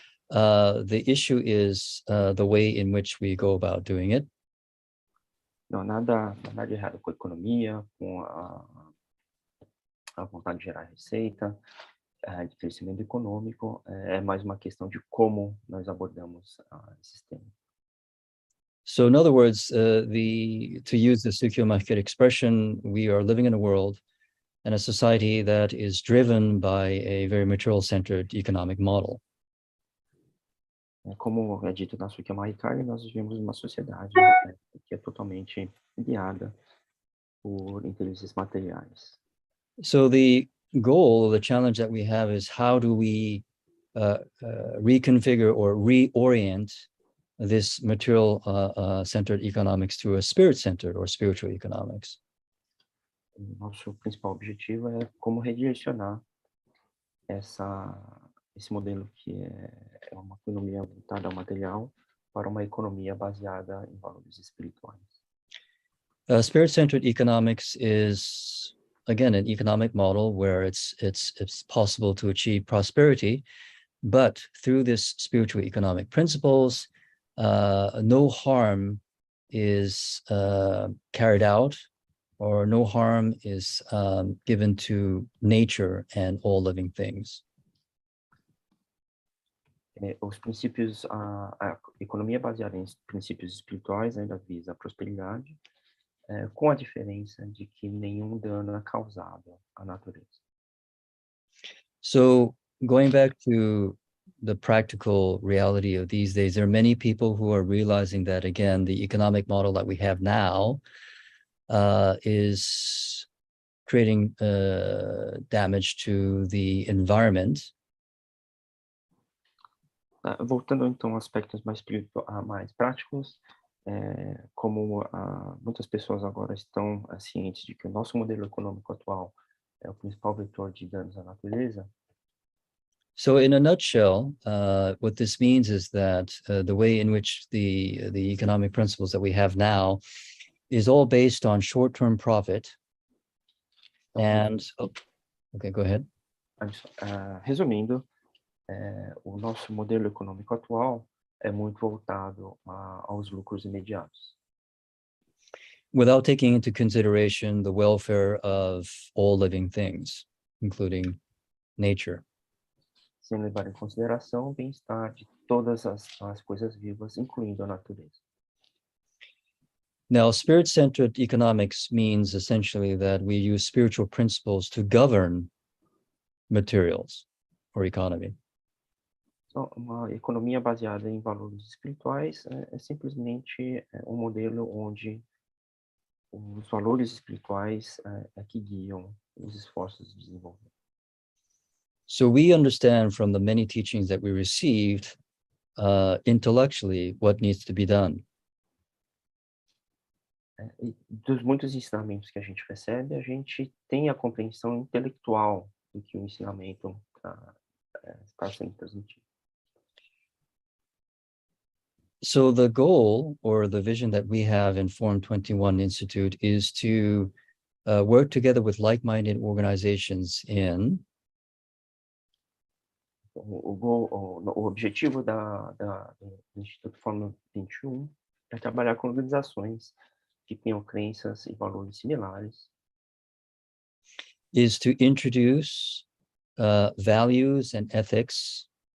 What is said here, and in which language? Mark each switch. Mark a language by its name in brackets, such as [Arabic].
[English] The issue is the way in which we go about doing it. [Portuguese] Não, nada de errado com a economia, com a vontade de gerar receita, de crescimento econômico, é mais uma questão de como nós abordamos esses temas. [English] So in other words, to use the Tsukyo Mahikari expression, we are living in a world and a society that is driven by a very material-centered economic model. [Portuguese] Como é dito na Tsukyo Mahikari, nós vivemos uma sociedade que é totalmente guiada por interesses materiais. [English] So the goal, the challenge that we have is how do we reconfigure or reorient this material-centered economics to a spirit-centered or spiritual economics. [Portuguese] Nosso principal objetivo é como redirecionar esse modelo que é uma economia voltada ao material para uma economia baseada em valores espirituais. [English] Spirit-centered economics is, again, an economic model where it's possible to achieve prosperity, but through this spiritual economic principles, no harm is carried out, or no harm is given to nature and all living things. [Portuguese] Os princípios, a economia baseada em princípios espirituais ainda visa a prosperidade, com a diferença de que nenhum dano é causado à natureza. [English] So going back to the practical reality of these days, there are many people who are realizing that, again, the economic model that we have now is creating damage to the environment. [Portuguese] Voltando então a aspectos mais práticos, como muitas pessoas agora estão cientes de que o nosso modelo econômico atual é o principal vetor de danos à natureza. [English] So in a nutshell, what this means is that the way in which the economic principles that we have now is all based on short-term profit. And, okay, go ahead. [Portuguese] Resumindo, o nosso modelo econômico atual é muito voltado aos lucros imediatos. [English] Without taking into consideration the welfare of all living things, including nature. [Portuguese] Sem levar em consideração o bem-estar de todas as coisas vivas, incluindo a natureza. [English] Now, spirit-centered economics means essentially that we use spiritual principles to govern materials or economy. [Portuguese] Então, uma economia baseada em valores espirituais é simplesmente um modelo onde os valores espirituais é que guiam os esforços de desenvolvimento. [English] So we understand from the many teachings that we received intellectually what needs to be done. [Portuguese] Dos muitos ensinamentos que a gente recebe, a gente tem a compreensão intelectual do que o ensinamento está sendo transmitido. [English] So the goal or the vision that we have in Forum 21 Institute is to work together with like-minded organizations in [Portuguese] O objetivo do Instituto Fórum 21 é trabalhar com organizações que tenham crenças e valores similares. [English] Is to introduce values and ethics